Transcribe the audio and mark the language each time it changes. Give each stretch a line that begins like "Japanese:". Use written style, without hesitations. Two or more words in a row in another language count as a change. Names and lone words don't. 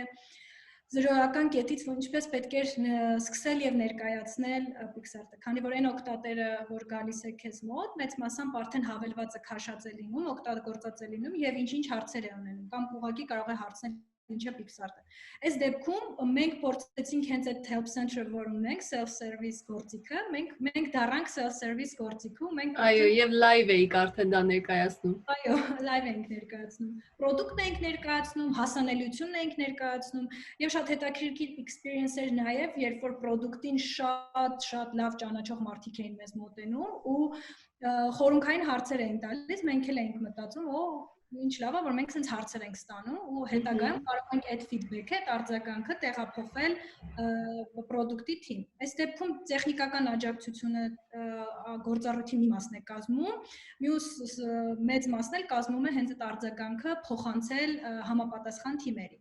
Armenian: զրոյական կետից ինչպես պետք է սկսել եւ ներկայացնել Pixart-ը, քանի որ այն օգտատերը, որ գալիս է քեզ մոտ, մեծ մասամբ արդեն հավելվածը քաշած է լինում, օգտագործած է լինում եւ ինչ-ինչ հարցեր է ունենում, կամ ուղղակի կարող է հարցնել ինչ է Pixart-ը։ Այս դեպքում մենք փորձեցինք հենց այդ
English: help center,
Armenian: որ ունենք, self-service գործիքը, մենք դառանք self-service գործիքը, մենք Այո, եւ live էիք արդեն դա ներկայացնում։ Այո, live ենք ներկայացնում։ Պրոդուկտն ենք ներկայացնում, հասանելիությունն ենք ներկայացնում եւ շատ հետաքրքիր experience էր նաեւ, երբ որ պրոդուկտին շատ լավ ճանաչող մարդիկ էին մեզ մոտենում ու խորհրդային հարցեր էին տալիս, մենք էլ էինք մտածում, ինչ լավ է, որ մենք sense հարցեր ենք ստանում ու հետագայում կարող ենք այդ feedback-ը, այդ արձագանքը տեղափոխել պրոդուկտի թիմ։ Այս դեպքում տեխնիկական աջակցությունը գործառույթի մի մասն է կազմում, մյուս մեծ մասն էլ կազմում է հենց այդ արձագանքը փոխանցել համապատասխան թիմերին։